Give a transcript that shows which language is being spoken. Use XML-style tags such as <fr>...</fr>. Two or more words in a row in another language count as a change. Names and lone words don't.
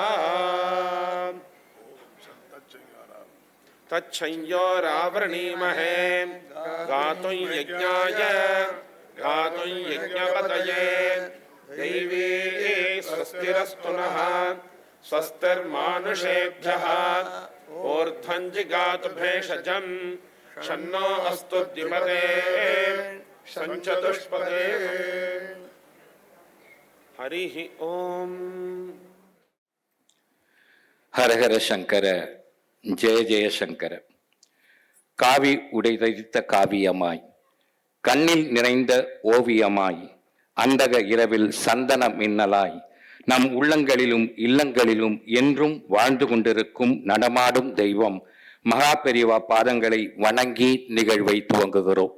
<sa>तच्छंयोरावृणीमहे गातुं यज्ञाय गातुं यज्ञपतये दैवी स्वस्तिरस्तु नः स्वस्तिर्मानुषेभ्यः ऊर्ध्वं जिगातु भेषजं शन्नो अस्तु द्विपदे संचतुष्पदे हरिः ओम्</sa> <ta>ஹர ஹர சங்கர, ஜெய ஜெய சங்கர. காவி உடைதரித்த காவியமாய், கண்ணில் நிறைந்த ஓவியமாய், அந்தக இரவில் சந்தன மின்னலாய் நம் உள்ளங்களிலும் இல்லங்களிலும் என்றும் வாழ்ந்து கொண்டிருக்கும் நடமாடும் தெய்வம் மகா பெரியவா பாதங்களை வணங்கி நிகழ்வை துவங்குகிறோம்.</ta>